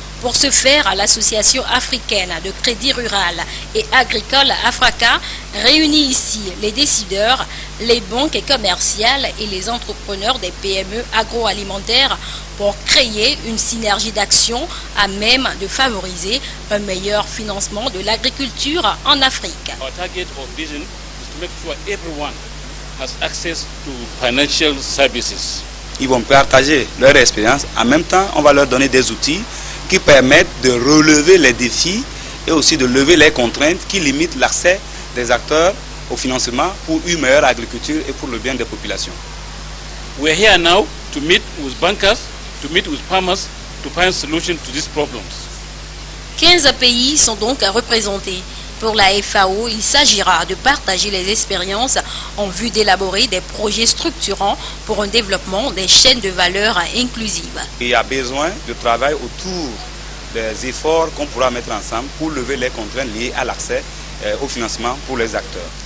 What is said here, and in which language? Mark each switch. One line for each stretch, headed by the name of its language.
French: Pour ce faire, l'Association africaine de crédit rural et agricole AFRACA réunit ici les décideurs, les banques commerciales et les entrepreneurs des PME agroalimentaires pour créer une synergie d'action à même de favoriser un meilleur financement de l'agriculture en Afrique.
English: Our target of vision is to make sure everyone has access to financial services.
French: Ils vont partager leur expérience. En même temps, on va leur donner des outils qui permettent de relever les défis et aussi de lever les contraintes qui limitent l'accès des acteurs au financement pour une meilleure agriculture et pour le bien des populations.
English: We are here now to meet with bankers, to meet with farmers, to find solutions to these problems.
French: 15 pays sont donc représentés. Pour la FAO, il s'agira de partager les expériences en vue d'élaborer des projets structurants pour un développement des chaînes de valeur inclusives. Il y a besoin de travail autour des efforts qu'on pourra mettre ensemble pour lever les contraintes liées à l'accès au financement pour les acteurs.